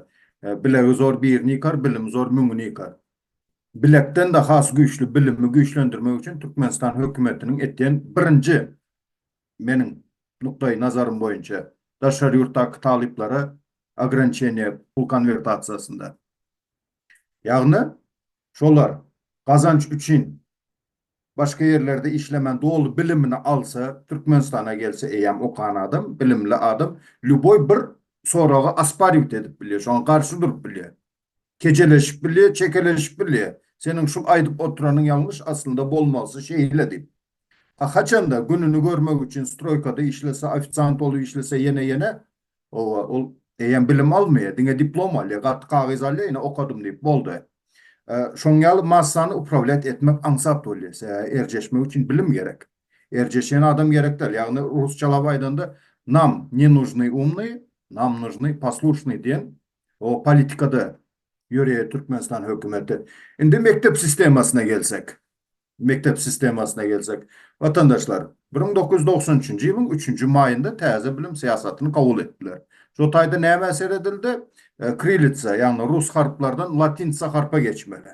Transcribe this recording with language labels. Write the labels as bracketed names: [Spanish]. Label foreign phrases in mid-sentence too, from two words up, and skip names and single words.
[Turkmen] Bilegi zor birini ýykar, bilim zor müňüni ýykar. Bilekden de has güýçli bilimi güýçlendirmek üçin Türkmenistan hökümetiniň etýän birinji meniň nukdaý nazarym boýunça daşary ýurtdaky talyplara ограничение pul konvertasiýasynda. Ýagny şolar gazanç üçin başka yerlerde işlemen dolu bilimini alsa, Türkmenistan'a gelse eýem okan adam, bilimli adam, lüboy bir sorağa asparyut edip bilýär, şoňa garşy durup bilýär. Keceleşip bilýär, çekeleşip bilýär. Senin şu aýdyp oturanyň ýalňyş aslında bolmasy şeýle diýip. Haçanda gününü görmek üçin stroykada işlese, ofitsiant olup işlese ýene ol eýem bilim almaýar, diňe diplom alýar, gagyz alýar, ýene okadym diýip boldy. Şoňaly massany upravlat etmek ansat bolýar. Erjeşmek üçin bilim gerek. Erjeşen adam gerek däl. Ýagny rusçalap aýdanda [Russian] нам не нужны умный, нам нужны послушный [Turkmen] diýen o politikada ýöreýär Türkmenistan hökümeti. Indi mektep sistemasyna gelsek. Vatandaşlar 1993-nji ýylyň 3-nji maýynda täze bilim siýasatyny kabul etdiler. Şo taýda näme eser edildi? Kirillitsa, ýagny rus harplardan latinsa harpa geçmeli.